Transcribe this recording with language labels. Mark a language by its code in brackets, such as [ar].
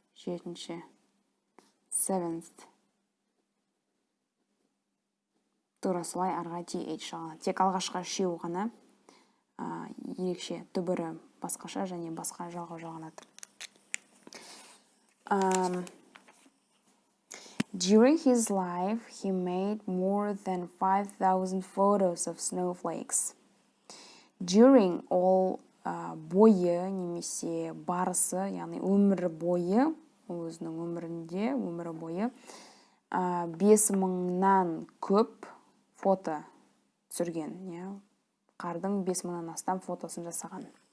[kk] Жетінші [en] seventh. [kk] Тура солай арға th жалғанады. Тек алғашқы үшеуі ғана ерекше, түбірі басқаша және басқа жалғау жалғанады. [en] During his life, he made more than 5,000 photos of snowflakes. During all [kk] бойы немесе барысы, яғни өмірі бойы, өзінің өмірі бойы 5000-нан көп фото түсірген. Қардың 5000-нан астам фотосын жасаған.